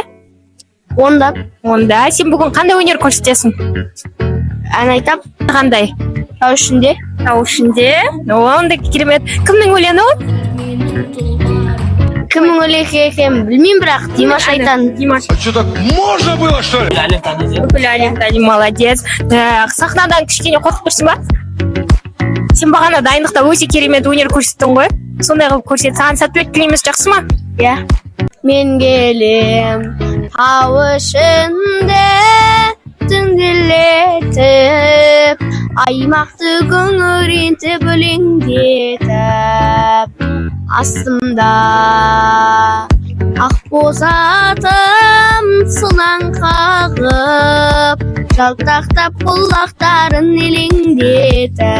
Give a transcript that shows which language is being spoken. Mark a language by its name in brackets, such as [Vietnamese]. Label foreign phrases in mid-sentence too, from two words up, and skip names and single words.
[Kazakh] 10-да. Сен бүгін қандай өнер көрсетесің? Ән айтап. Қандай? Тау ішінде. Тау ішінде. Онда керемет. Кімнің өлеңі ол? Кімнің өлеңі екенін білмеймін, бірақ Димаш айтан. Димаш. [Russian] Что так можно было, что ли? [Kazakh] Бүкіл әлем тани, молодец. Сахнадан кішкене қорқып тұрсың ба? Сен бағана дайындықта өте керемет өнер көрсеттің ғой. Сондай қылып көрсет. Саған сәттілік тілейміз, жақсы ма? Иә. Мен келем тау ішінде түнделетіп, аймақты күңірентіп өлеңдетіп, астымда ақбоз атым сылаң қағып, жалтақтап құлақтарын елеңдетіп.